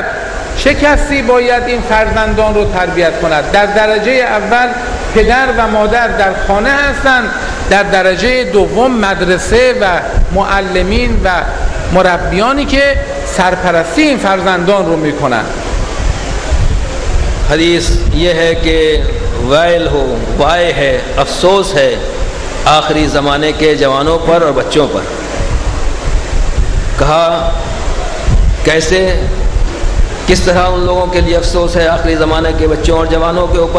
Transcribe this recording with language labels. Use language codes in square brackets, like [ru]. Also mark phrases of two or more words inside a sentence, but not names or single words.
[fa] چه کسی باید این فرزندان رو تربیت کند؟ در درجه اول پدر و مادر در خانه هستند، در درجه دوم مدرسه و معلمین و مربیانی که سرپرستی این فرزندان رو میکنن. [ur] حدیث یہ ہے کہ وائل ہو، وائے ہے، افسوس ہے آخری زمانے کے جوانوں پر اور بچوں پر. کہا کیسے، کس طرح ان لوگوں کے لیے افسوس ہے آخری زمانے کے بچوں اور جوانوں کے اوپر؟